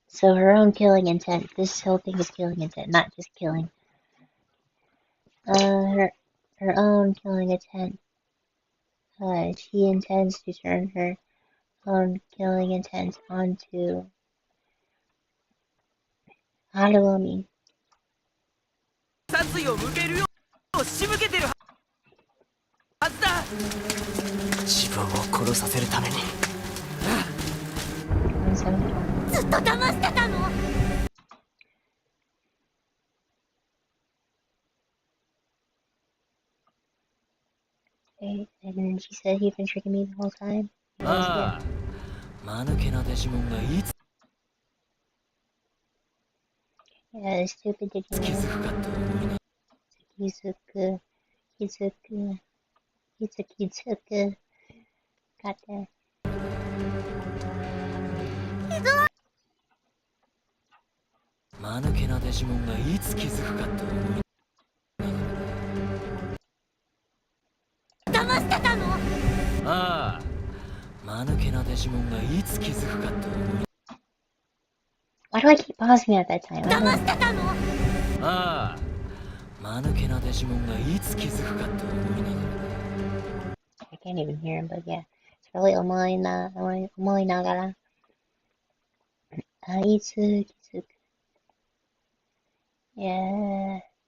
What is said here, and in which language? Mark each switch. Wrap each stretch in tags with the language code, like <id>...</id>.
<en>So her own killing intent. This whole thing is killing intent, not just killing. Her own killing intent. She intends to turn her own killing intent onto Haruomi.</en> <ja>殺意を向けるよう仕向けてるはずだ。自分を殺させるために。ずっと騙してたの。</ja> <en>Okay, and then she said you've been tricking me the whole time.</en> <ja>ああ、間抜けなデジモンがいつ</ja> <en>Yeah, stupid</en> <ja>気</ja> <en>Digimon.</en> <ja>づくかと思いな。 Kizuku, Kizuku.</ja> <en>Got that.</en> <ja>間抜けなデジモンがいつ気づくかと思い。騙してたの。ああ、間抜けなデジモンがいつ気づくかと思い。</ja> <en>Why do I keep pausing at that time?</en> <ja>騙してたの。ああ、間抜けなデジモンがいつ気づくかと思いながら。</ja> <en>I can't even hear him, but yeah. It's really</en> <ja>omoi nagara. Itsu Kizuku.</ja> <en>Yeah.</en>